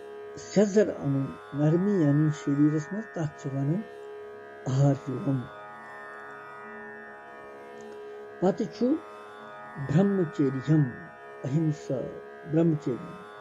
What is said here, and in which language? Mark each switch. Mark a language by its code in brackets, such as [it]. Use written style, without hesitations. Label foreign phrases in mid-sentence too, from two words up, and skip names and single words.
[ks] सेजर अनु नरमी अनु शरीरस मज तथ वनान आर्यवम पत ब्रह्मचर्यम अहिंसा ब्रह्मचर्य